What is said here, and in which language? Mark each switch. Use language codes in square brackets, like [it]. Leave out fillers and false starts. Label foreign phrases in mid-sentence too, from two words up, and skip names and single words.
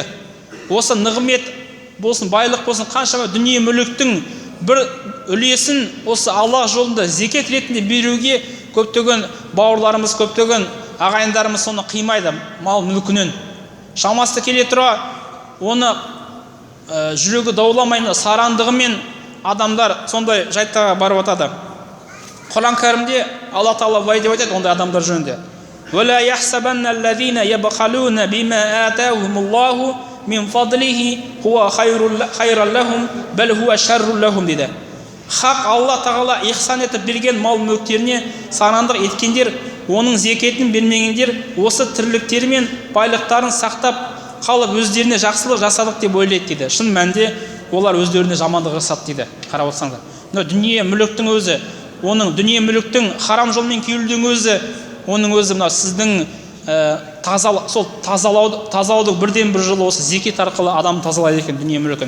[kk] Осы нығмет болсын, байлық болсын, қаншама дүние мүліктің бір үлесін осы Аллах жолында зекет ретінде беруге көптеген бауырларымыз, көптеген ағайындарымыз соны қимайды, мал мүлкінен. Шамасы келе тұра оны жүрегі дауламайын сарандығымен адамдар сондай жайттарға барып атады. Құран кәрімде Алла Тағала былай деп айтады ондай адамдар жөнінде: [ar] "ولا يحسبن الذين يبخلون بما آتاهم الله من فضله هو خيرا لهم بل هو شر لهم" дейді. [kk] Хақ Алла Тағала ихсан етіп берген мал мүліктеріне сарандық еткендер, оның зекетін бермегендер осы тірліктері мен байлықтарын сақтап қалып өздеріне жақсылық жасадық деп ойлайды дейді. Шын мәнінде олар өздеріне жамандық жасады дейді. Қарап отырсаңдар, мына дүние мүліктің өзі, оның дүние мүліктің харам жолмен күйілдің өзі, оның өзі мына сіздің тазалаудың бірден бір жолы осы зекет арқылы адам тазалайды екен дүние мүлкін.